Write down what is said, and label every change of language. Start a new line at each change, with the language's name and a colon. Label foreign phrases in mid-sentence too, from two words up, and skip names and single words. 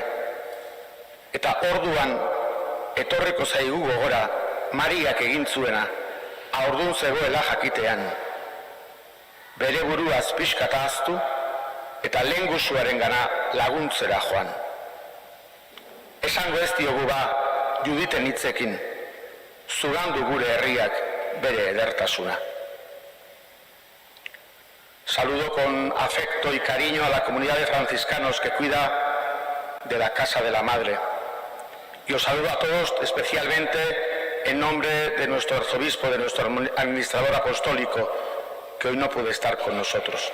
Basque: Eta orduan etorriko zaigu gogora Mariak egin zuena, haurdun zegoela jakitean. Bere buruaz pixkata ahaztu eta lehengusuaren gana laguntzera joan. Esango ez diogu ba, Juditen hitzekin, zugandu gure herriak bere edertasuna.
Spanish: Saludo con afecto y cariño a la comunidad de franciscanos que cuida de la Casa de la Madre. Y os saludo a todos especialmente en nombre de nuestro arzobispo, de nuestro administrador apostólico, que hoy no puede estar con nosotros.